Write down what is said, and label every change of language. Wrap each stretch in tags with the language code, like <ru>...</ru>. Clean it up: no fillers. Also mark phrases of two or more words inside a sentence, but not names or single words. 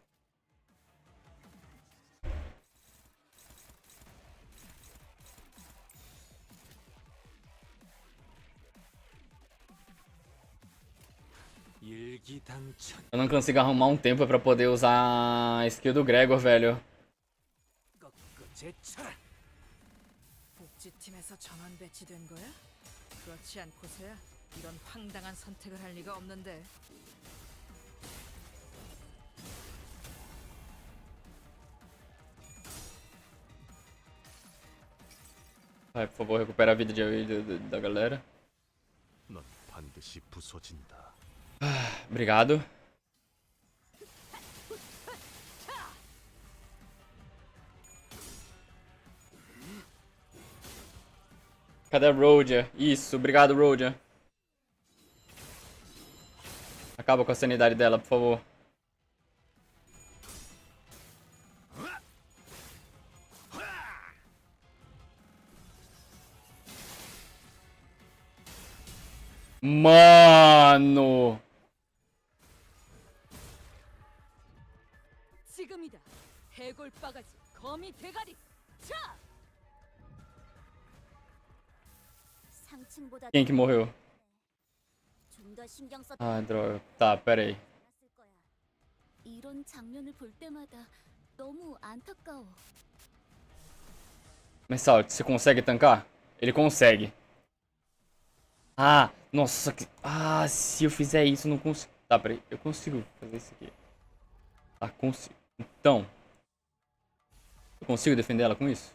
<ko>일기당천</ko> <pt>Eu não consigo arrumar um tempo pra poder usar a skill do Gregor, velho.</pt> <ko>꺾어제쳐라. 복지팀에서 전원 배치된 거야? 그렇지 않고서야 이런 황당한 선택을 할 리가 없는데.</ko> <pt>Vai, por favor, recupera a vida da galera.</pt> <ko>넌 반드시 부서진다.</ko> <pt>Obrigado. Cadê a Rodia? Isso, obrigado, Rodia. Acaba com a sanidade dela, por favor. Mano!</pt> <ko>지금이다. 해골 바가지, 거미 대가리. 차! 상층보다</ko> <pt>Quem que morreu?</pt> <ko>좀더 신경 썼.</ko> <pt>Ah, droga. Tá, pera aí.</pt> <ko>않았을 거야. 이런 장면을 볼 때마다 너무 안타까워.</ko> <pt>Mensal, você consegue tancar? Ele consegue. Ah, nossa, que... Ah, se eu fizer isso, eu não consigo. Tá, peraí. Eu consigo fazer isso aqui. Tá, consigo. Então. Eu consigo defender ela com isso?</pt>